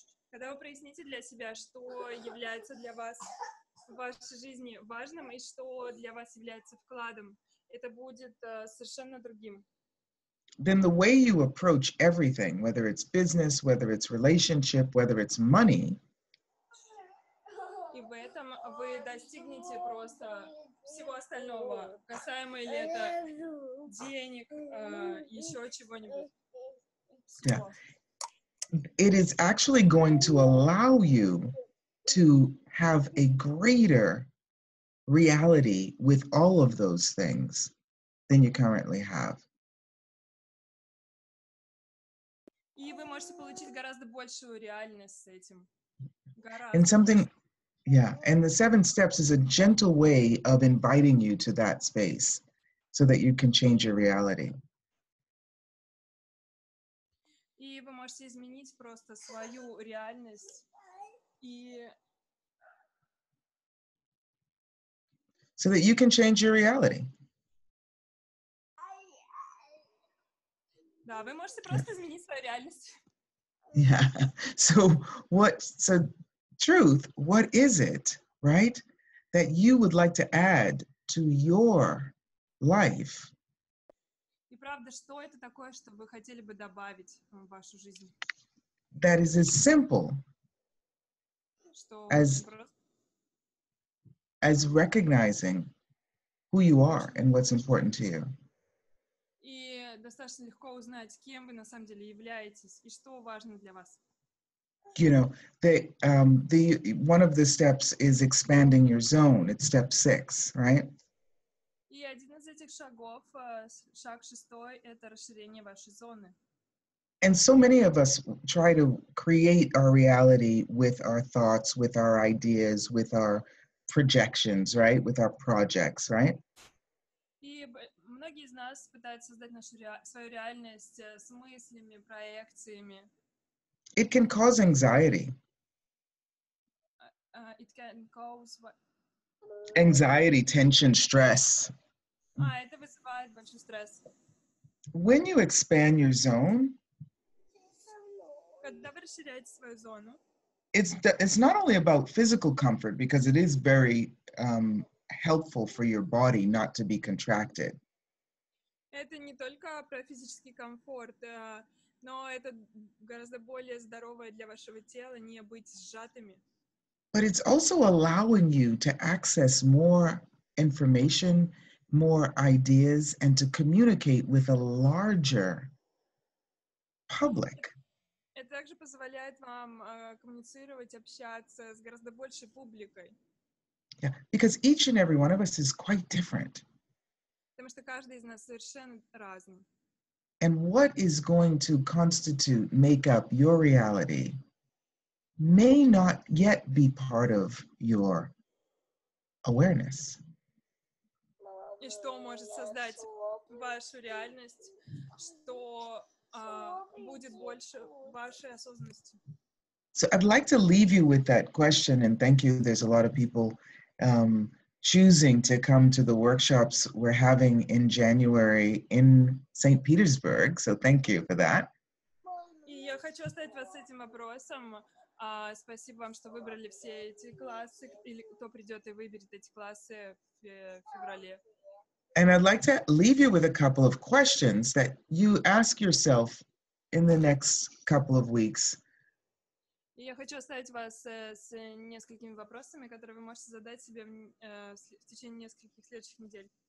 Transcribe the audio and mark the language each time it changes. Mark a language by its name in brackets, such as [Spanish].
[Russian] когда вы проясните для себя, что является для вас в вашей жизни важным и что для вас является вкладом, это будет совершенно другим. [English] Then the way you approach everything, whether it's business, whether it's relationship, whether it's money, [Russian] И в этом вы достигнете просто всего остального, касаемо ли это денег, еще чего-нибудь. [English] yeah, it is actually going to allow you to have a greater reality with all of those things than you currently have. [Russian] И вы можете получить гораздо большую реальность с этим. [English] And [Russian] Гораздо [English] something, [Russian] больше. [English] yeah, and the 7 steps is a gentle way of inviting you to that space so that you can change your reality. [Russian] И вы можете изменить просто свою реальность и [English] So that you can change your reality. [Russian] да, вы можете просто изменить свою реальность. [English] Yeah. So truth, what is it, right, that you would like to add to your life? [Russian] И правда, что это такое, что вы хотели бы добавить в вашу жизнь? [English] That is as simple [Russian] Что [English] as [Russian] очень просто. [English] as recognizing who you are and what's important to you. [Russian] И достаточно легко узнать, кем вы на самом деле являетесь и что важно для вас. [English] You know, one of the steps is expanding your zone. It's step 6, right? [Russian] И один из этих шагов, шаг 6, это расширение вашей зоны. [English] And so many of us try to create our reality with our thoughts, with our ideas, with our projections, right? With our projects, right? [Russian] И многие из нас пытаются создать свою реальность с мыслями, проекциями. [English] It can cause anxiety. It can cause what? Anxiety, tension, stress. [Russian] Это вызывает большой стресс. [English] When you expand your zone, [Russian] Когда вы расширяете свою зону, [English] it's not only about physical comfort, because it is very helpful for your body not to be contracted. [Russian] это не только про физический комфорт, но это гораздо более здоровое для вашего тела не быть сжатыми. [English] But it's also allowing you to access more information, more ideas, and to communicate with a larger public. [Russian] Это также позволяет вам коммуницировать, общаться с гораздо большей публикой. [English] Yeah, because each and every one of us is quite different. [Russian] Потому что каждый из нас совершенно разный. [English] And what is going to make up your reality may not yet be part of your awareness. [Russian] И что может создать вашу реальность, что будет больше вашей осознанности. [English] So I'd like to leave you with that question, and thank you. There's a lot of people choosing to come to the workshops we're having in January in St. Petersburg, so thank you for that. [Russian] И я хочу оставить вас с этим вопросом. Спасибо вам, что выбрали все эти классы, или кто придет и выберет эти классы в феврале. [English] And I'd like to leave you with a couple of questions that you ask yourself in the next couple of weeks. [Russian] И я хочу оставить вас с несколькими вопросами, которые вы можете задать себе в течение нескольких следующих недель.